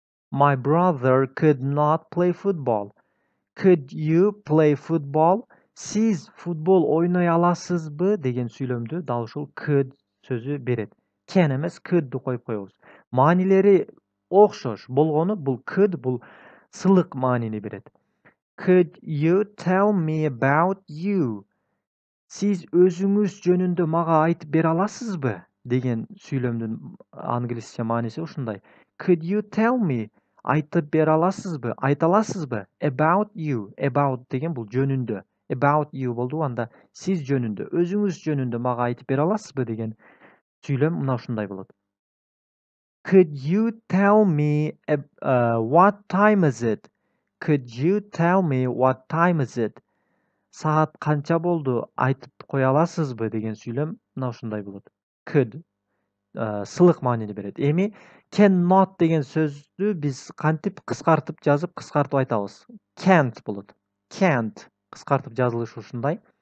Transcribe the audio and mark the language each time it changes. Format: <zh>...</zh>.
<en>My brother could not play football. Could you play football?</en> <ky>Siz futbol oynay alasызбы деген сүйлөмдү дал ушул could сөзү берет. Can эмес could'ду коюп коебуз. Маанилери окшош болгону бул could бул сылык маанини берет.</ky> <en>Could you tell me about you?</en> <ky>Siz өзүңүз жөнүндө мага айтып бере аласызбы деген сүйлөмдүн англисче мааниси ушундай.</ky> <en>Could you tell me?</en> <ky>Айтып бере аласызбы? Айта аласызбы?</ky> <en>About you.</en> <ky>About деген бул жөнүндө. About you болду, анда сиз жөнүндө, өзүңүз жөнүндө мага айтып бере аласызбы деген сүйлөм мына ушундай болот.</ky> <en>Could you tell me what time is it? Could you tell me what time is it?</en> <ky>Саат канча болду? Айтып кое аласызбы деген сүйлөм мына ушундай болот. Could сылык маанини берет. Эми cannot деген сөздү биз кантип кыскартып жазып, кыскартып айтабыз? Can't болот. Can't кыскартып жазылышы ушундай.</ky>